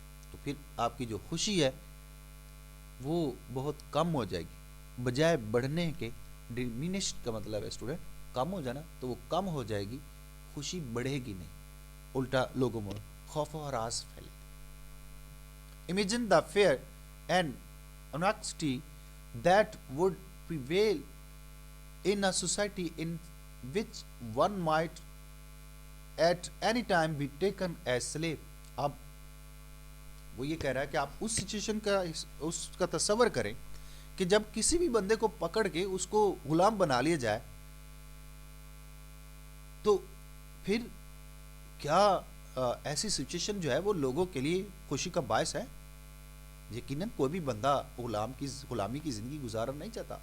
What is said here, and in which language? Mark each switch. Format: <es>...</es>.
<ur>تو پھر آپ کی جو خوشی ہے وہ بہت کم ہو جائے گی بجائے بڑھنے کے. ڈیمینشڈ کا مطلب ہے اسٹوڈنٹ کم ہو جانا, تو وہ کم ہو جائے گی, خوشی بڑھے گی نہیں, الٹا لوگوں میں خوف و ہراس پھیلے.</ur> <en>Imagine the fear and anxiety that would prevail in a society in which one might at any time be taken as slave.</en> <ur>اب وہ یہ کہہ رہا ہے کہ آپ اس سچویشن کا تصور کریں کہ جب کسی بھی بندے کو پکڑ کے اس کو غلام بنا لیا جائے, تو پھر کیا ایسی سچویشن جو ہے وہ لوگوں کے لیے خوشی کا باعث ہے؟ یقیناً کوئی بھی بندہ غلامی کی زندگی گزارنا نہیں چاہتا.</ur>